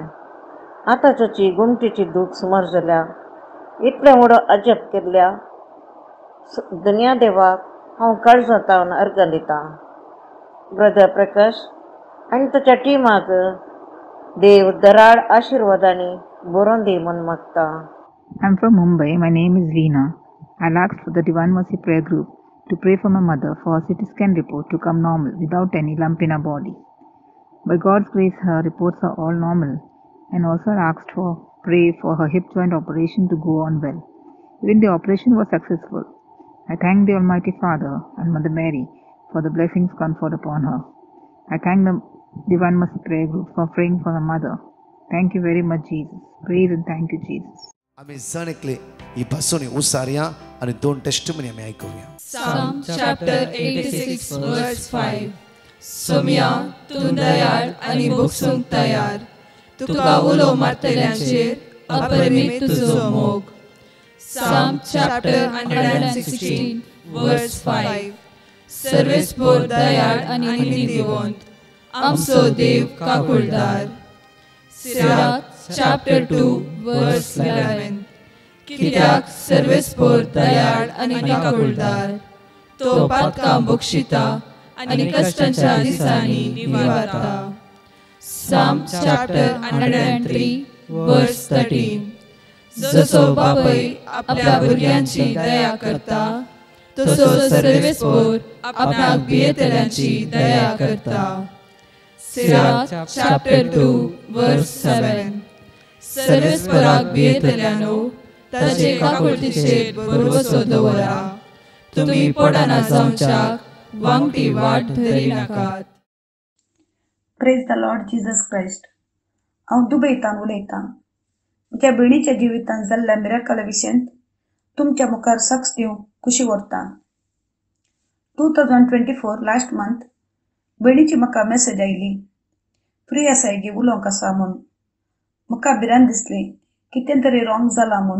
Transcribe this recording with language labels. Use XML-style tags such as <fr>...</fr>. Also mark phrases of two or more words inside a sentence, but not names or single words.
<kok>आतांची घुमटीची दूख सुमार जाल्या. इतलें व्हड अजब केल्ल्या दुनिया देवाक हांव काळजां तावन अर्घ दितां. ब्रदर प्रकाश आनी ताच्या टिमाक देव दराड आशिर्वादांनी बरोवन दी म्हूण मागता.</kok> <en>I'm from Mumbai. My name is Veena. I'll ask for the Divine Mercy Prayer Group to pray for my mother for her CT scan report to come normal without any lump in her body. By God's grace, her reports are all normal, and also asked for pray for her hip joint operation to go on well. Even the operation was successful. I thank the Almighty Father and Mother Mary for the blessings conferred upon her. I thank the Divine Mercy Prayer Group for praying for my mother. Thank you very much, Jesus. Praise and thank you, Jesus.</en> <kok>आम्ही जण एकले ही भासून उसारया आणि 2 टेस्टिमनी आम्ही ऐकूया.</kok> <en>Psalm chapter 86 verse 5.</en> <kok>सोम्या तू दयाळ आणि बोगसूंक तयार. तुका उलो मारतल्यांचेर अपरिमीत तुजो मोग.</kok> <en>Psalm chapter 116 verse 5.</en> <kok>सर्वेस्पोर दयाळ आणि नितीवंत आमचो देव काकुळदार.</kok> <en>सिराक chapter 2 verse 11.</en> <kok>कित्याक सर्वेस्पोर दयाळ आणि काकुळदार तो पातकां बक्षिता आणि कश्टांच्या दिसांनी निवारता.</kok> <en>Psalm chapter 103 verse 13.</en> <kok>जसो बापय आपल्या भुरग्यांची दया करता तसो सर्वेस्पोर आपणाक भियेतल्यांची दया करता.</kok> <en>सिराक chapter 2 verse 7.</en> <kok>सर्वेस्पराक भियेतल्यानो ताचे काकुळतीचेर भरवसो दवरा. तुमी पोडाना जावच्याक वांगटी वाट धरी नाकात.</kok> <en>Praise the Lord Jesus Christ.</en> <kok>हांव दुबयतान उलयतां. म्हज्या भयणीच्या जिवितांत जाल्ल्या मिरेकला विशयंत तुमच्या मुखार साक्ष दिवंक खुशी व्हरतां. 2024</kok> <en>last month</en> <kok>भयणीची म्हाका मॅसेज आयली. फ्री आसा गी उलोवंक आसा म्हूण. म्हाका भिरांत दिसली कितें तरी रॉंग जाला म्हूण.</kok>